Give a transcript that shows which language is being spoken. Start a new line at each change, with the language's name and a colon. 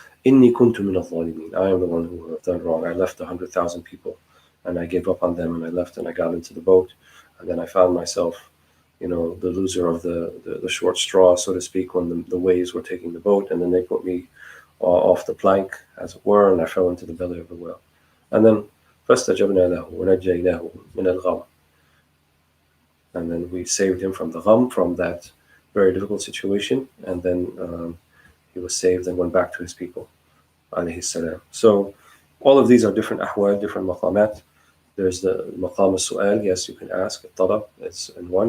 Arabic: Inni kuntu min al-zalimin.
English: I am the one who have done wrong. I left 100,000 people and I gave up on them and I left and I got into the boat. And then I found myself, the loser of the short straw, so to speak, when the waves were taking the boat, and then they put me off the plank, as it were, and I fell into the belly of the whale. And then
Arabic: فَاسْتَجَبْنَا لَهُ وَنَجَّيْنَاهُ مِنَ الْغَمِّ.
English: And then we saved him from the gham, from that very difficult situation, and then he was saved and went back to his people, alayhi salam. So all of these are different ahwal, different maqamat. There's the
Arabic: maqam al-su'al,
English: yes, you can ask, talab, it's in one.